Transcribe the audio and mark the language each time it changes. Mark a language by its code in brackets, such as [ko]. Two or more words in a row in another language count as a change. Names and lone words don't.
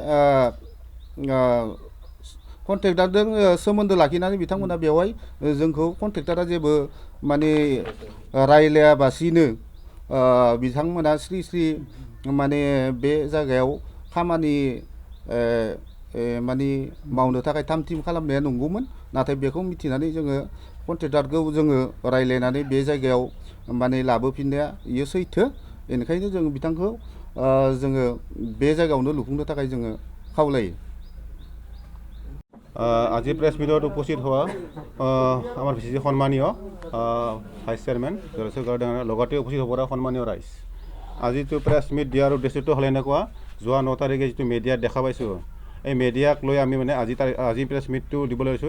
[brx] कन्ट्रेक्टारजों सोमोन्दो लाखिनानै बिथांमोना बेवहाय जोंखौ कन्ट्रेक्टारा जेबो माने रायलायाबासिनो बिथांमोना स्रि स्रि माने बे जायगायाव खामानि माने मावनो थाखाय थाम थिम खालामनाया नंगौमोन, नाथाय बेखौ मिथिनानै जोङो कन्ट्रेक्टारखौ जोङो रायलायनानै बे जायगायाव माने लाबोफिननाया इयो सैथो। बेनिखायनो जों बिथांखौ जोङो बे जायगायावनो लुफुंनो थाखाय जोङो खावलायो। [as] আজি [en] press meet [as] উপস্থিত হোৱা আমাৰ VCDC সন্মানীয় [en] vice chairman [as] জলেশ্বৰ গাঁৱৰ লগতে উপস্থিত হ'ব পৰা সন্মানীয় ৰাইজ, আজিতো [en] press meet [as] দিয়াৰ উদ্দেশ্যটো হ'ল এনেকুৱা, যোৱা 9 তাৰিখে যিটো মিডিয়াত দেখা পাইছোঁ, এই মিডিয়াক লৈ আমি মানে আজি [en] press meet [as] দিবলৈ লৈছোঁ।